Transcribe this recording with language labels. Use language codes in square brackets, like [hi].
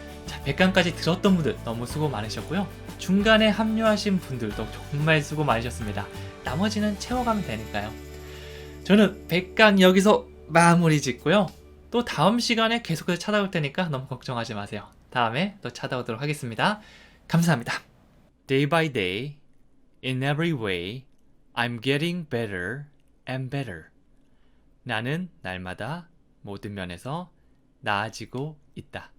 [ko] 자, 100강까지 들었던 분들 너무 수고 많으셨고요. 중간에 합류하신 분들도 정말 수고 많으셨습니다. 나머지는 채워가면 되니까요. 저는 100강 여기서 마무리 짓고요. 또 다음 시간에 계속해서 찾아올 테니까 너무 걱정하지 마세요. 다음에 또 찾아오도록 하겠습니다. 감사합니다. [en] Day by day, in every way, I'm getting better and better. [ko] 나는 날마다 모든 면에서 나아지고 있다.